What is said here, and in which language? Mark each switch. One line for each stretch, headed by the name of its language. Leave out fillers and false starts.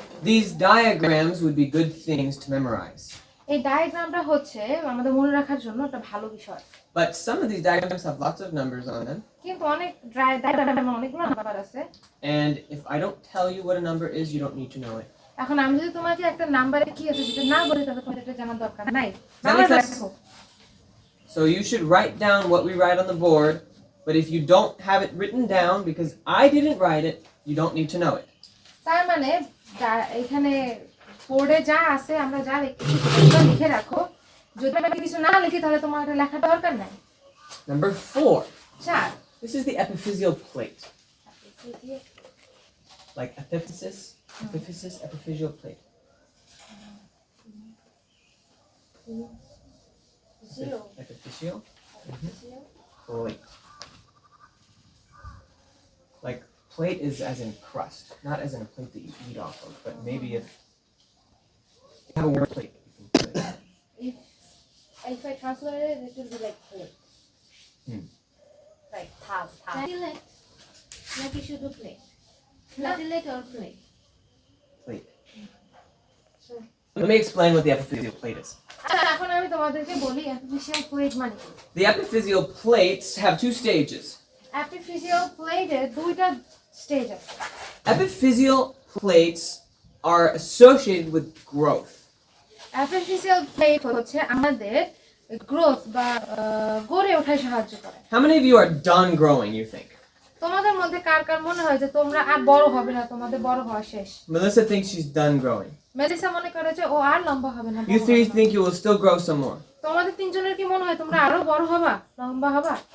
English: These diagrams would be good things to memorize.
Bangla: এই ডায়াগ্রামটা হচ্ছে আমাদের মনে রাখার জন্য একটা ভালো বিষয়।
English: But some of these diagrams have lots of numbers on them.
Bangla: কিন্তু অনেক ডায়াগ্রামে অনেকগুলো নাম্বার আছে।
English: And if I don't tell you what a number is, you don't need to know it.
Bangla: এখন আমি যদি তোমাকে একটা নাম্বারে কি আছে সেটা না বলি তাহলে তোমার এটা জানার দরকার নাই।
English: So you should write down what we write on the board, but if you don't have it written down because I didn't write it, you don't need to know it.
Bangla: তার মানে এখানে বোর্ডে যা আছে আমরা যা লিখে রাখো, যদি আমি কিছু না লিখি তাহলে তোমার এটা লেখার দরকার নাই।
English: Number 4. 4. This is the epiphyseal plate. Like epiphysis, epiphyseal plate. Epiphyseal plate. Like plate is as in crust, not as in a plate that you eat off of, but maybe if you have a word plate, you can put it. If I translate it, it will be like plate. Like thal. Platelet. Like you should do plate. Platelet or plate. Plate. So, let me explain what the epiphyseal plate is.
Bangla: এখন আমি তোমাদেরকে বলি epiphyseal plate মানে কি।
English: The epiphyseal plates have two stages.
Bangla: Epiphyseal plate এর দুইটা stage আছে।
English: Epiphyseal plates are associated with growth.
Bangla: Epiphyseal plate হচ্ছে আমাদের গ্রোথ বা গড়ে ওঠায় সাহায্য করে।
English: How many of you are done growing, you think?
Bangla: তোমাদের মধ্যে কার কার মনে হয় যে তোমরা আর বড় হবে না, তোমাদের বড় হওয়া শেষ?
English: Melissa thinks she's done growing.
Bangla: Melissa মনে করে যে ও আর লম্বা হবে না।
English: You three think you will still grow some more.
Bangla: তোমাদের তিনজনের কি মনে হয় তোমরা আরো বড় হবা, লম্বা হবা?